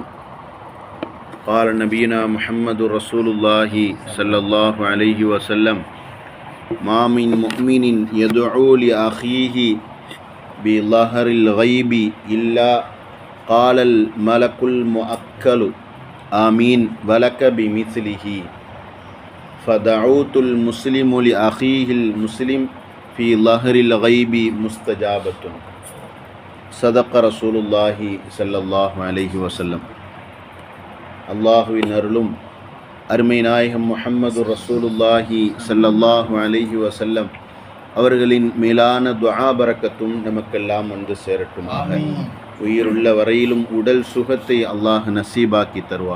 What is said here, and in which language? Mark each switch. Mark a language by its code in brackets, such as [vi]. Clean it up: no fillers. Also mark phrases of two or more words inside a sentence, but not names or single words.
[ar] قال نبينا محمد رسول الله صلى الله عليه وسلم: ما من مؤمن يدعو لأخيه بظهر الغيب إلا قال الملك المؤكل آمين ولك بمثله فدعوت المسلم لأخيه المسلم في ظهر الغيب مستجابة. صدق رسول الله صلى الله عليه وسلم. [ta] அல்லாஹுவின் அருளும் அருமை நாயகம் முஹம்மது [ar] رسول الله صلى الله عليه وسلم [ta] அவர்களின் மேலான துஆ பரக்கத்தும் நமக்கெல்லாம் வந்து சேரட்டுமாக. உயிருள்ள வரையிலும் உடல் சுகத்தை அல்லாஹ் நசீபாக்கி தருவான்.